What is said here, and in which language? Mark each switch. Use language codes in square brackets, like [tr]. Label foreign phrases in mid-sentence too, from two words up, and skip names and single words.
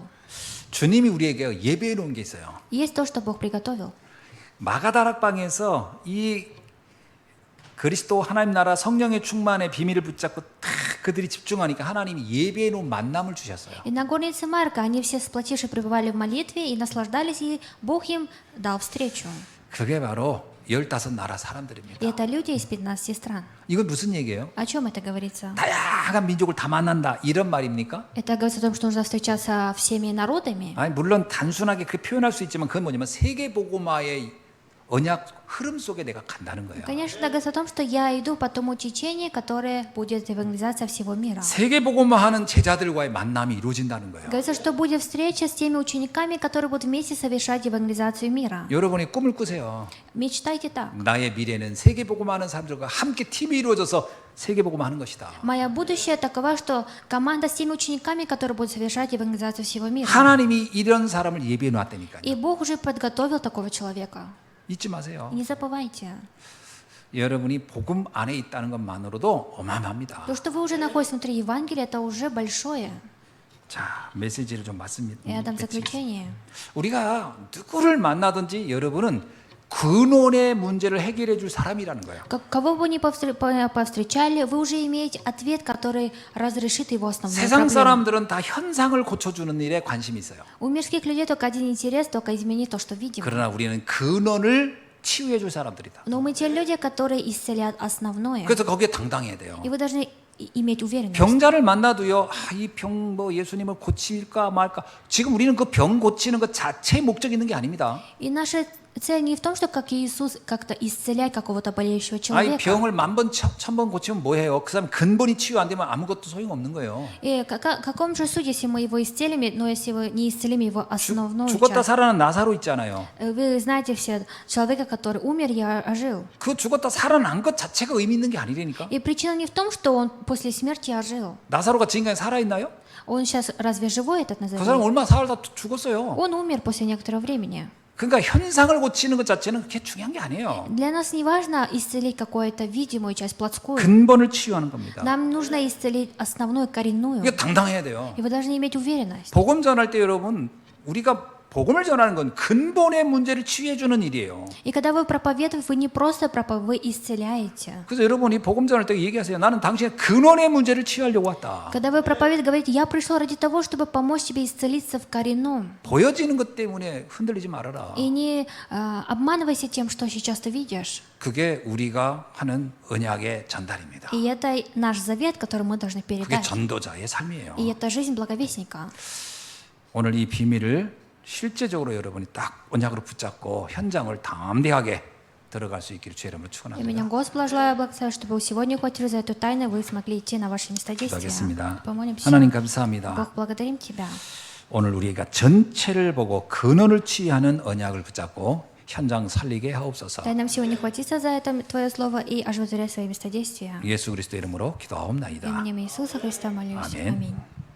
[ko] 주님이 우리에게 예비해 놓은 게 있어요. [ru] Есть то, что Бог приготовил. [ko] 마가다락방에서 이 그리스도 하나님 나라 성령의 충만의 비밀을 붙잡고 탁 그들이 집중하니까 하나님이 예비해 놓은 만남을 주셨어요. [ru] И на горнице Марка они все сплотившись пребывали в молитве и наслаждались, и Бог им дал встречу. [ko] 그게 바로 15나라 사람들입니다. [ru] И это люди из 15 стран. [ko] 이건 무슨 얘기예요? [ru] О чем это говорится? [ko] 다양한 민족을 다 만난다 이런 말입니까? [ru] Это говорится о том, что нужно встречаться всеми народами. [ko] 아니 물론 단순하게 그 표현할 수 있지만 그건 뭐냐면 세계 복음화의 언약 흐름 속에 내가 간다는 거예요. [ru] Конечно, это говорится о том, что я иду по тому течению, которое будет евангелизация всего мира. [ko] 세계 복음화하는 제자들과의 만남이 이루어진다는 거예요. [ru] Говорится, что будет встреча с теми учениками, которые будут вместе совершать евангелизацию мира. [ko] 여러분이 꿈을 꾸세요. [ru] Мечтайте так. [ko] 나의 미래는 세계 복음화하는 사람들과 함께 팀이 이루어져서 세계 복음화하는 것이다. [ru] Мое будущее таково, что команда с теми учениками, которые будут совершать евангелизацию всего мира. [ko] 하나님이 이런 사람을 예비해 놨다니까요. [ru] И Бог уже подготовил такого человека. [ko] 잊지 마세요. [ru] И не забывайте. [ko] 여러분이 복음 안에 있다는 것만으로도 어마어마합니다. [ru] То, что вы уже находитесь внутри Евангелия, это уже большое. [ko] 자, 메시지를 좀 맞습니다. [ru] И отдам заключение. [ko] 우리가 누구를 만나든지 여러분은 근원의 문제를 해결해 줄 사람이라는 거예요. [ru] Кого бы ни повстречали, вы уже имеете ответ, который разрешит его основную [ko] 세상 [ru] проблему. [ko] 사람들은 다 현상을 고쳐주는 일에 관심이 있어요. [ru] У мирских людей только один интерес, только изменить то, что видим. [ko] 그러나 우리는 근원을 치유해 줄 사람들이다. [ru] Но мы те люди, которые исцелят основное. [ko] 그래서 거기에 당당해야 돼요. [ru] И вы должны иметь уверенность. [ko] 병자를 만나도요. 이 병 뭐 예수님을 고칠까 말까. 지금 우리는 그 병 고치는 것 자체에 목적이 있는 게 아닙니다. [ru] И наши цель не в том, что как Иисус как-то исцелять какого-то болеющего [ko] 아이 [ru] человека. [ko] 병을 1000번, 1000번 고치면 뭐해요? 그 사람 근본이 치유 안 되면 아무것도 소용없는 거예요. [ru] И каком же суть, если мы его исцелим, но если вы не исцелим его основную [ko] 죽었다 [ru] часть? [ko] 살아난 나사로 있잖아요. [ru] Вы знаете все, человека, который умер, я ожил. [ko] 그 죽었다 살아난 것 자체가 의미 있는 게 아니라니까. [ru] И причина не в том, что он после смерти ожил. [ko] 나사로가 지금까지 살아있나요? [ru] Он сейчас разве живой, этот [ko] 그 사람 [ru] Назарей? [ko] 얼마 살다 죽었어요. [ru] Он умер после некоторого времени. [ko] 그러니까 현상을 고치는 것 자체는 그렇게 중요한 게 아니에요. [ru] Для нас не важно исцелить какую-то видимую часть, плотскую. [ko] 근본을 치유하는 겁니다. [ru] Нам нужно исцелить основную, коренную. [ko] 이게 당당해야 돼요. [ru] И вы должны иметь уверенность. [ko] 복음 전할 때 여러분 우리가 복음을 전하는 건 근본의 문제를 치유해 주는 일이에요. [ru] И когда вы проповедуете, вы не просто проповедуете, вы исцеляете. [ko] 그래서 여러분이 복음 전할 때 얘기하세요. 나는 당신의 근원의 문제를 치유하려고 왔다. [ru] Когда вы проповедуете, говорите, я пришел ради того, чтобы помочь тебе исцелиться в коренном. [ko] 보여지는 것 때문에 흔들리지 말아라. [ru] И не обманывайся тем, что сейчас ты видишь. [ko] 그게 우리가 하는 언약의 전달입니다. [ru] И это наш завет, который мы должны [ko] 그게 [ru] передать. [ko] 전도자의 삶이에요. [ru] И это жизнь благовестника. [ko] 오늘 이 비밀을 실제적으로 여러분이 딱 언약으로 붙잡고 현장을 담대하게 들어갈 수 있기를 주의 이름으로 [ru] И [ko] 축원합니다. [ru] меня Господа желаю благословить, чтобы сегодня ухватили за эту тайну, вы смогли идти на ваше место действия. [ko] 기도하겠습니다. [ru] Помолимся. [ko] 하나님 감사합니다. [ru] Бог, благодарим Тебя. [ko] 오늘 우리가 전체를 보고 근원을 치유하는 언약을 붙잡고 현장 살리게 하옵소서. [ru] Дай нам сегодня хватиться за это Твое Слово и оживотворять свои места действия. [ko] 예수 그리스도 이름으로 기도하옵나이다. [ru] Именем Иисуса Христа молюсь. Аминь. Аминь.